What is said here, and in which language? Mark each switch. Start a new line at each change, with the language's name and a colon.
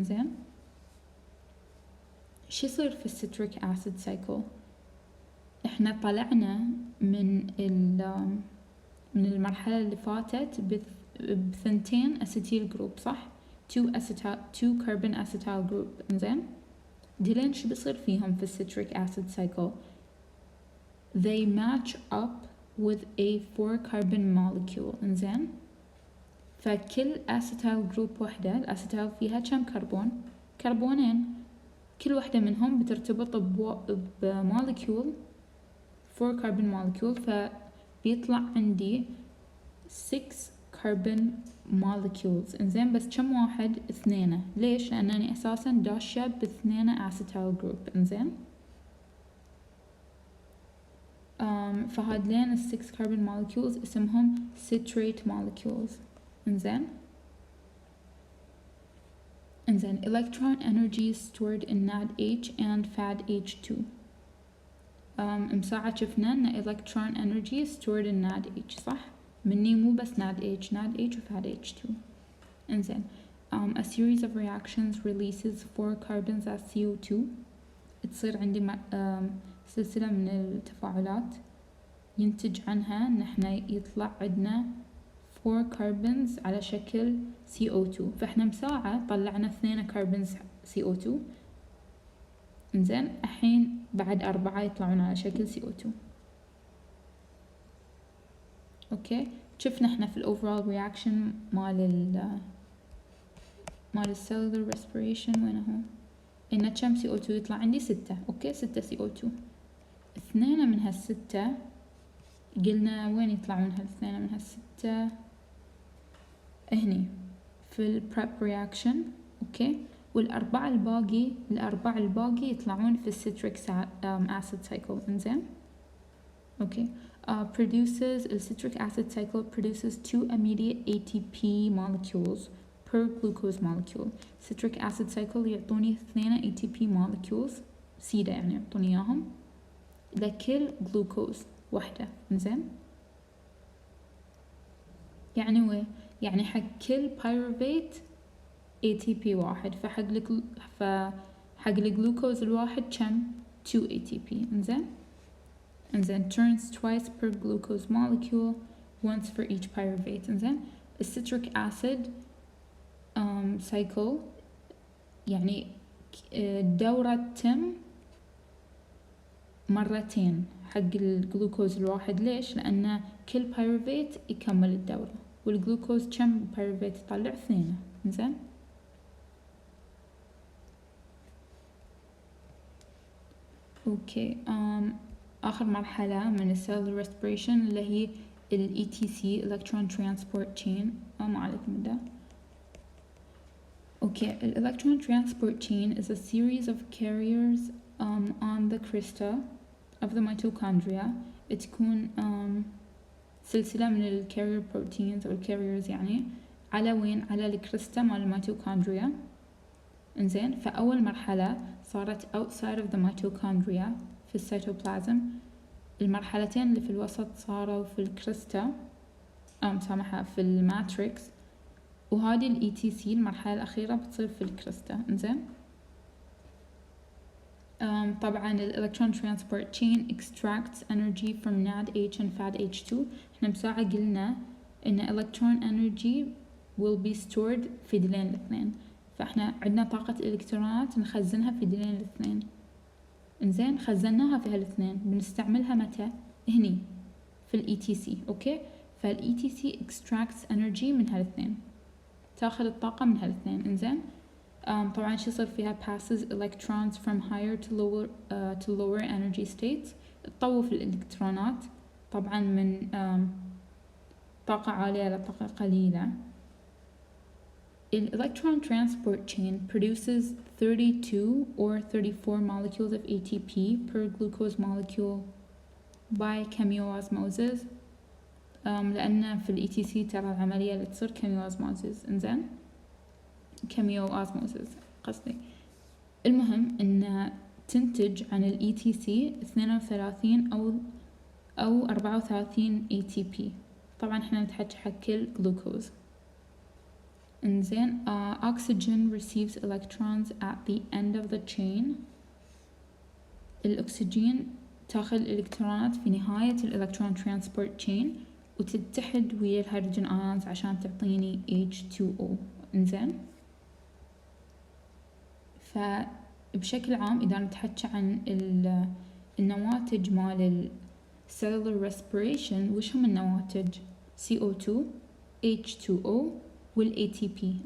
Arabic: إنزين شو يصير في الcitric acid cycle؟ إحنا طلعنا من المرحلة اللي فاتت بثنتين أسيتيل جروب، صح؟
English: 2 carbon acetyl group.
Arabic: إنزين ديلين شو بيصير فيهم في الcitric acid cycle؟
English: they match up with a 4 carbon molecule.
Arabic: إنزين فكل acetyl group واحدة، الأسيتال فيها كم كربون؟ كربونين. كل واحدة منهم بترتبط بمولكيول 4 carbon molecule، فبيطلع عندي 6 carbon molecules. إنزين بس كم واحد؟ 2. ليش؟ لأنني أساسا داشة ب2 acetyl group. إنزين فهادلين 6 carbon molecules اسمهم citrate molecules. إنزين
English: electron energy is stored in NADH and FADH2.
Arabic: مساعة شفنا إن
English: electron energy is stored in NADH،
Arabic: صح؟ مني مو بس NADH و FADH2. إنزين
English: a series of reactions releases 4 carbons as CO2.
Arabic: تصير عندي سلسلة من التفاعلات ينتج عنها إن إحنا يطلع عندنا 4 carbons على شكل CO2. فإحنا مساعة طلعنا 2 carbons CO2. إنزين الحين بعد 4 يطلعون على شكل CO2. أوكي، شفنا إحنا في الأوفرال رياكشن مال السيلولر ريسبيريشن وين هو؟ إن كم CO2 يطلع عندي 6. أوكي، 6 CO2. 2 من هال6 قلنا وين يطلعون هال2 من هال6؟ هني في البريب رياكشن. أوكي، والأربعة الباقي يطلعون في السيتريك acid cycle. إنزين أوكي
English: the citric acid cycle produces 2 immediate ATP molecules per glucose molecule.
Arabic: citric acid cycle يعطوني 2 ATP molecules سيدة، يعني يعطوني إياهم لكل جلوكوز واحدة. إنزين يعني حق كل بايروفيت ATP واحد، فحق الجلوكوز الواحد كم؟ 2 ATP. إنزين
English: turns twice per glucose molecule once for each pyruvate.
Arabic: إنزين الcitric acid cycle يعني الدورة تتم مرتين حق الجلوكوز الواحد. ليش؟ لأن كل بايروفيت يكمل الدورة، والجلوكوز كم بيروفيت يطلع؟ 2. إنزين اوكي. آخر مرحلة من Cellular Respiration اللي هي ال ETC Electron Transport Chain. ما عليكم من ده.
English: Okay, the electron transport chain is a series of carriers on the crista of the mitochondria.
Arabic: تكون سلسلة من ال carrier proteins أو ال carriers يعني على وين؟ على الكريستا مال الميتوكوندريا. إنزين فأول مرحلة صارت
English: outside of the mitochondria
Arabic: في السيتوبلازم. المرحلتين اللي في الوسط صاروا في الكريستا مسامحة في الماتريكس، وهذه ال ETC المرحلة الأخيرة بتصير في الكريستا. إنزين طبعا
English: ال electron transport chain extracts energy from NADH and FADH2.
Arabic: احنا بساعة قلنا إن
English: electron energy will be stored
Arabic: في ديلين الاثنين، فاحنا عندنا طاقة الإلكترونات نخزنها في ديلين الاثنين. إنزين خزناها في هالاثنين، بنستعملها متى؟ هني في ال ETC. أوكي، فال ETC
English: extracts energy
Arabic: من هالاثنين، تاخذ الطاقة من هالاثنين. إنزين طبعا شو يصير فيها؟
English: passes electrons from higher to lower energy states.
Arabic: تطوف الإلكترونات طبعا من طاقة عالية لطاقة قليلة.
English: The electron transport chain produces 32 or 34 molecules of ATP per glucose molecule by chemiosmosis.
Arabic: لأن في ال ETC ترى العملية اللي تصير chemiosmosis. إنزين chemiosmosis قصدي. المهم إن تنتج عن ال ETC 32 أو 34 ATP. طبعا إحنا نتحكي حق كل جلوكوز. إنزين
English: oxygen receives electrons at the end of the chain.
Arabic: الأكسجين تاخذ الإلكترونات في نهاية الإلكترون ترانسبورت chain وتتحد ويا الهيدروجين آيونز عشان تعطيني H2O. إنزين فبشكل عام إذا نتحكي عن النواتج مال Cellular Respiration، وش هم النواتج؟ CO2 H2O وال ATP.